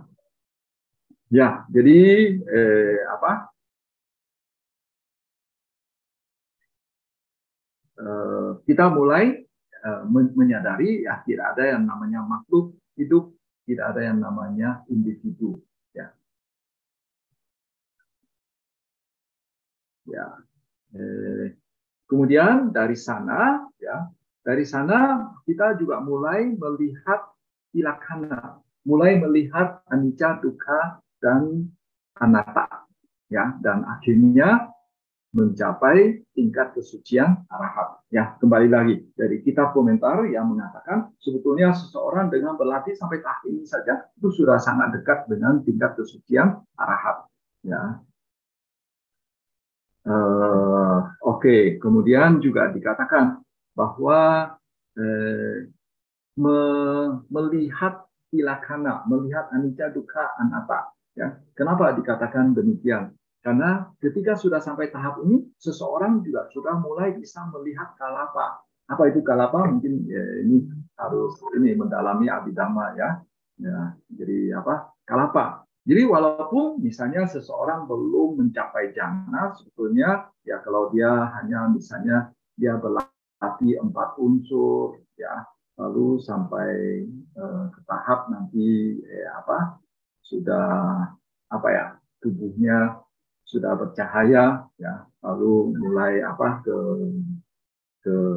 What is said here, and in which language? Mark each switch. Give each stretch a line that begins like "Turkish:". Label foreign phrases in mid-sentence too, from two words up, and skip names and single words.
Indonesian: Ya, jadi kita mulai menyadari ya tidak ada yang namanya makhluk hidup, tidak ada yang namanya individu. Ya, ya. Kemudian dari sana, ya, dari sana kita juga mulai melihat ilakhana, mulai melihat
Pali: anicca, dukkha,
Indonesian: dan anatta, ya, dan akhirnya mencapai tingkat kesucian arahat. Ya, kembali lagi dari kitab komentar yang mengatakan sebetulnya seseorang dengan berlatih sampai tahap ini saja itu sudah sangat dekat dengan tingkat kesucian arahat. Ya. Oke. Kemudian juga dikatakan bahwa melihat ilakhana, melihat
Pali: anicca, dukkha, anatta.
Indonesian: Ya. Kenapa dikatakan demikian? Karena ketika sudah sampai tahap ini, seseorang juga sudah mulai bisa melihat kalapa. Apa itu kalapa? Mungkin ya, ini harus mendalami abhidhamma ya. Ya. Jadi apa? Kalapa. Jadi walaupun misalnya seseorang belum mencapai jhana, sebetulnya ya kalau dia hanya misalnya dia berlatih 4 unsur, ya, lalu sampai ke tahap nanti sudah tubuhnya sudah bercahaya, ya, lalu mulai ke